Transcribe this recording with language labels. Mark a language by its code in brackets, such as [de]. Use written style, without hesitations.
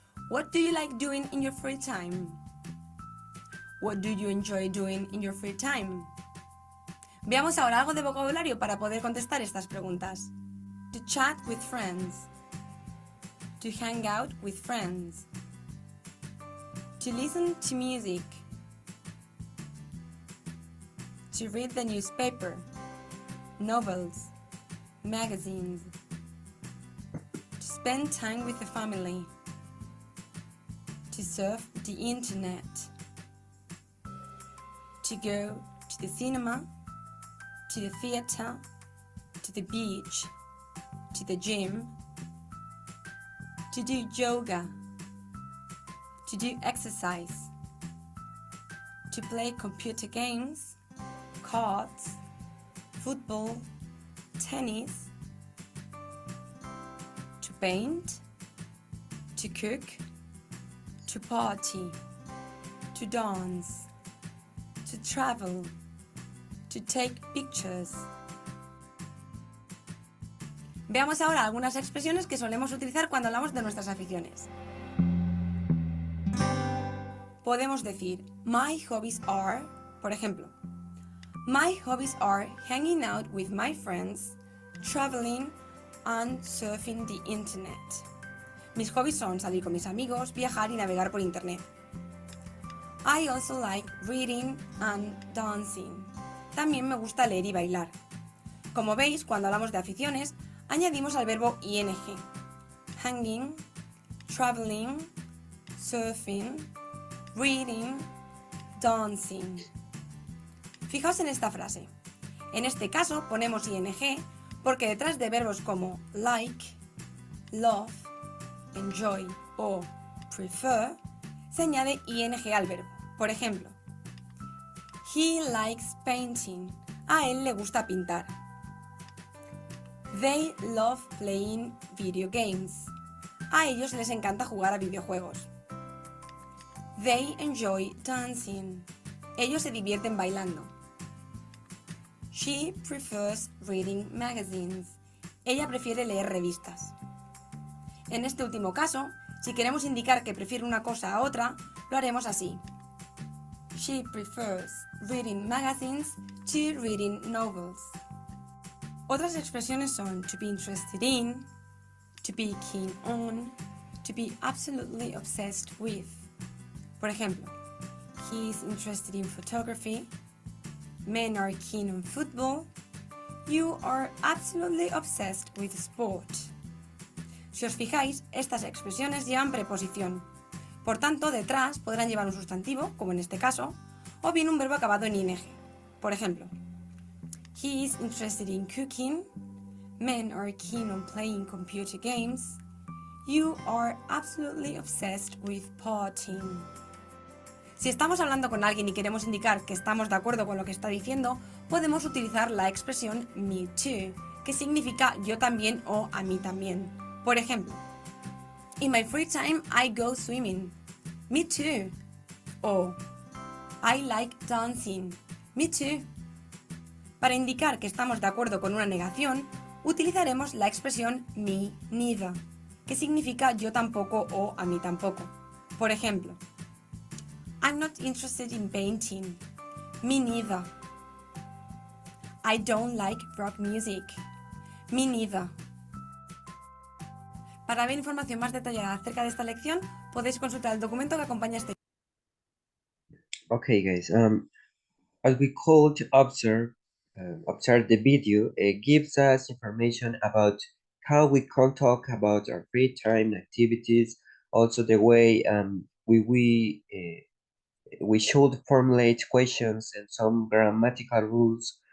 [en] What do you like doing in your free time? What do you enjoy doing in your free time? [es] Veamos ahora algo de vocabulario para poder contestar estas preguntas. [en] To chat with friends. To hang out with friends. To listen to music. To read the newspaper, novels, magazines. To spend time with the family. To surf the internet. To go to the cinema, to the theater, to the beach, to the gym, to do yoga, to do exercise, to play computer games, cards, football, tennis, to paint, to cook, to party, to dance, to travel, to take pictures. [es] Veamos ahora algunas expresiones que solemos utilizar cuando hablamos de nuestras aficiones. Podemos decir, [en] my hobbies are, [es] por ejemplo, [en] my hobbies are hanging out with my friends, traveling and surfing the internet. [es] Mis hobbies son salir con mis amigos, viajar y navegar por internet. [en] I also like reading and dancing. [es] También me gusta leer y bailar. Como veis, cuando hablamos de aficiones, añadimos al verbo ing. [en] Hanging, traveling, surfing, reading, dancing. [es] Fijaos en esta frase. En este caso ponemos ing porque detrás de verbos como like, love, enjoy o prefer, se añade ing al verbo. Por ejemplo, [en] he likes painting. [es] A él le gusta pintar. [en] They love playing video games. [es] A ellos les encanta jugar a videojuegos. [en] They enjoy dancing. [es] Ellos se divierten bailando. [en] She prefers reading magazines. [es] Ella prefiere leer revistas. En este último caso, si queremos indicar que prefiere una cosa a otra, lo haremos así. [en] She prefers reading magazines to reading novels. [es] Otras expresiones son [en] to be interested in, to be keen on, to be absolutely obsessed with. [es] Por ejemplo, [en] he is interested in photography, men are keen on football, you are absolutely obsessed with sport. [es] Si os fijáis, estas expresiones llevan preposición. Por tanto, detrás podrán llevar un sustantivo, como en este caso, o bien un verbo acabado en ing. Por ejemplo, [en] he is interested in cooking, men are keen on playing computer games, you are absolutely obsessed with partying. [es] Si estamos hablando con alguien y queremos indicar que estamos de acuerdo con lo que está diciendo, podemos utilizar la expresión me too, que significa yo también o a mí también. Por ejemplo, [en] in my free time I go swimming. Me too. O I like dancing. Me too. [es] Para indicar que estamos de acuerdo con una negación, utilizaremos la expresión me neither, que significa yo tampoco o a mí tampoco. Por ejemplo, [en] I'm not interested in painting. Me neither. I don't like rock music. Me neither. [es] Para ver información más detallada acerca de esta lección, podéis consultar el documento que acompaña este. [en] Okay, guys. As we could observe the video, it gives us information about how we can talk about our free time activities, also the way we should formulate questions and some grammatical rules.